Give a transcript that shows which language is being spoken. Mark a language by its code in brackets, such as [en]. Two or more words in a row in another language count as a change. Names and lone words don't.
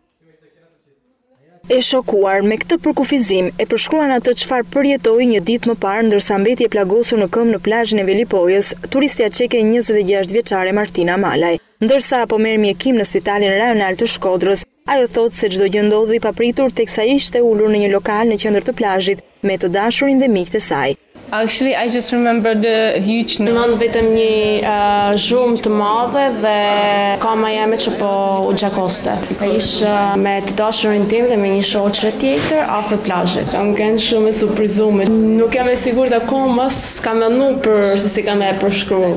[sq] E shokuar me këtë përkufizim e përshkruan atë çfarë përjetoi një ditë më parë ndërsa mbeti e plagosur në këmbë në plazhin e Velipojës, turistja çeke 26 vjeçare Martina Malaj. Ndërsa po merr mjekim në spitalin rajonal të Shkodrës, ajo thotë se çdo gjë ndodhi papritur teksa ishte ulur në një lokal në qendër të plazhit me të dashurin dhe miqtë e saj. [en] Actually, I just remember the huge [sq] Mund vetëm një zhurmë të madhe dhe kama jeme që po u gjakoste. Ishte me të dashurin tim dhe me një shoqe tjetër afër plazhit. Kam qenë shumë e surprizuar. Nuk jam e sigurt akoma, s'kam menuar për se si kam e përshkruar.